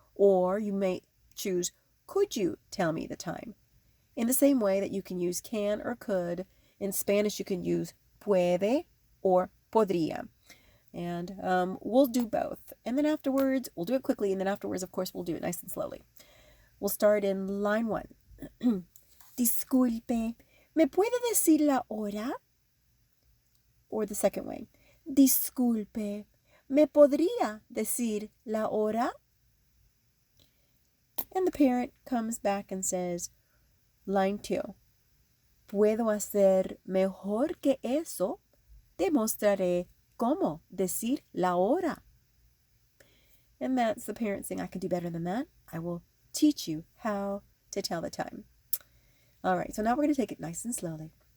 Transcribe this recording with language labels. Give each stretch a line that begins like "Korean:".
English: Or you may choose, could you tell me the time? In the same way that you can use can or could, in Spanish you can use puede or podría. And we'll do both. And then afterwards, we'll do it quickly. And then afterwards, of course, we'll do it nice and slowly. We'll start in line 1.
Spanish: Disculpe, ¿me puede decir la hora?
English: Or the second way.
Spanish: Disculpe, ¿me podría decir la hora?
English: And the parent comes back and says, line 2.
Spanish: Puedo hacer mejor que eso. Te mostraré cómo decir la hora.
English: And that's the parent saying, I can do better than that. I will teach you how to tell the time. All right, so now we're going to take it nice and slowly.